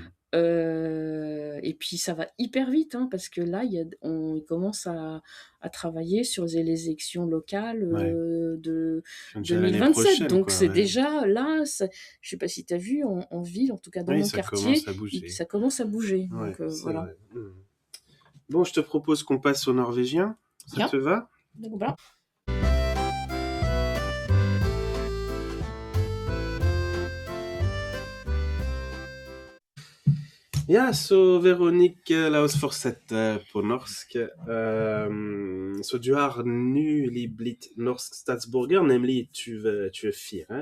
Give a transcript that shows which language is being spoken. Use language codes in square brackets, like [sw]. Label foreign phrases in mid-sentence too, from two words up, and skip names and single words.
[fr] Et puis ça va hyper vite, hein, parce que là, on commence à travailler sur les élections locales de Déjà l'année 2027. prochaine, Donc quoi, c'est ouais. déjà là, je sais pas si tu as vu en ville, en tout cas dans Oui, mon ça quartier, commence à bouger. ça commence à bouger. Ouais, Donc c'est voilà. vrai. Bon, je te propose qu'on passe au norvégien. Ça Ja. te va? Donc voilà. [no] Ja, så Veronique, la oss fortsette på norsk. Så du har nylig blitt norsk statsborger, nemlig 24.